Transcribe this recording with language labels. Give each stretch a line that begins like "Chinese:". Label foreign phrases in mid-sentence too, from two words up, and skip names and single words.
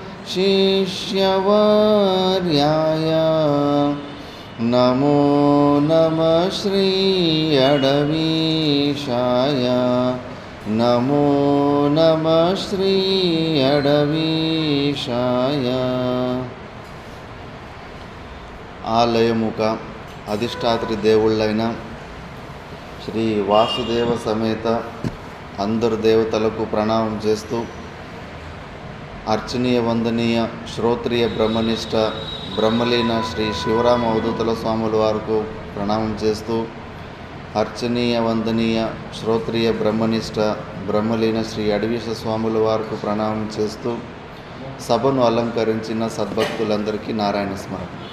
Sanskrit: शिष्यवर्याय नमो नमः श्री अडवीशाय नमो नमः श्री अडवीशाय.
Telugu: ఆలయముక అధిష్టాత్రి దేవుళ్ళైన శ్రీ వాసుదేవ సమేత అందరు దేవతలకు ప్రణామం చేస్తూ అర్చనీయ వందనీయ శ్రోత్రియ బ్రహ్మనిష్ట బ్రహ్మలీన శ్రీ శివరామ అవధూతల స్వాముల వారికి ప్రణామం చేస్తూ అర్చనీయ వందనీయ శ్రోత్రియ బ్రహ్మనిష్ట బ్రహ్మలీన శ్రీ అడవీశ స్వాముల వారికి ప్రణామం చేస్తూ సభను అలంకరించిన సద్భక్తులందరికీ నారాయణ స్మరణ.